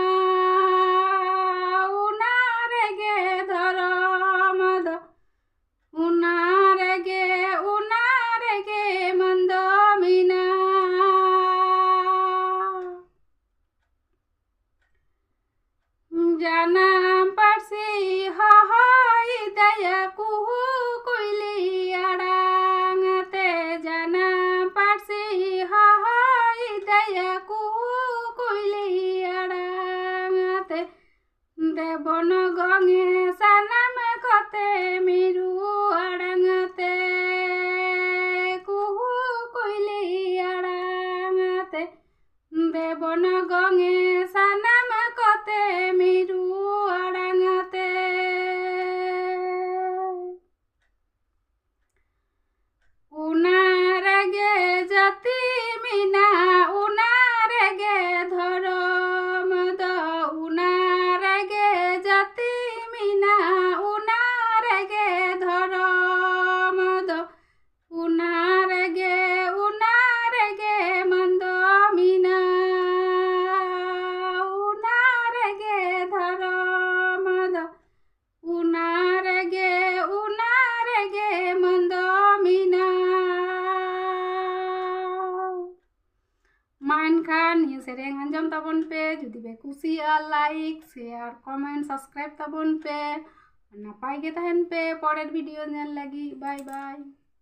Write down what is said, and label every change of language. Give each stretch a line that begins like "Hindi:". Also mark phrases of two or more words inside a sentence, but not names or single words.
Santali: उनारे गे धरम द उनारे गे मंद मिना जानाम पारसी हाय दया कुहू कोइली आड़ांगते जानाम पारसी हाय दया कुहू कोइली आड़ांगते देवन गंगे सानाम कते मिरु आड़ांगते कुहू कोइली आड़ांगते देवन गंगे सानाम कते मिरु आड़ांगते उनारे गे जाति मिना उनारे गे धरम द उनारे गे जाति मिना उनारे गे धरम द उनारे गे मंद मिना उनारे गे धरम द उनारे गे मंद मिना मानखान निया सेरेंग आंजम ताबन पे जुदी बे कुसिया
English: like share comment subscribe
Santali: ताबन पे नापाय गे तहन पे परेर भिडियो नेल लगी
English: bye bye.